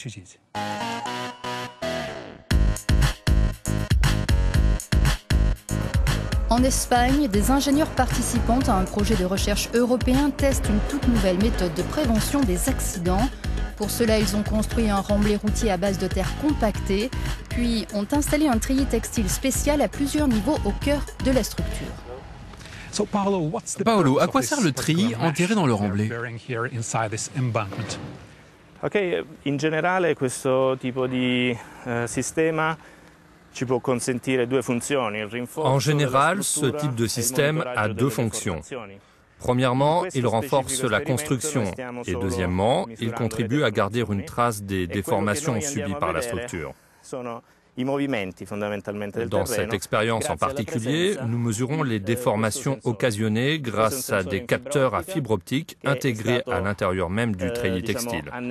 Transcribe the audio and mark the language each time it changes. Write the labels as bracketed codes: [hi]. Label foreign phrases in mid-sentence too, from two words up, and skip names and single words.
[fr] En Espagne, des ingénieurs participant à un projet de recherche européen testent une toute nouvelle méthode de prévention des accidents. Pour cela, ils ont construit un remblai routier à base de terre compactée, puis ont installé un treillis textile spécial à plusieurs niveaux au cœur de la structure. Paolo, à quoi sert le treillis enterré dans le remblai ? [it] In generale questo tipo di sistema ci può consentire due funzioni. [fr] En général, ce type de système a deux fonctions. Premièrement, il renforce la construction et deuxièmement, il contribue à garder une trace des déformations subies par la structure. Dans cette expérience en particulier, nous mesurons les déformations occasionnées grâce à des capteurs à fibre optique intégrés à l'intérieur même du treillis textile.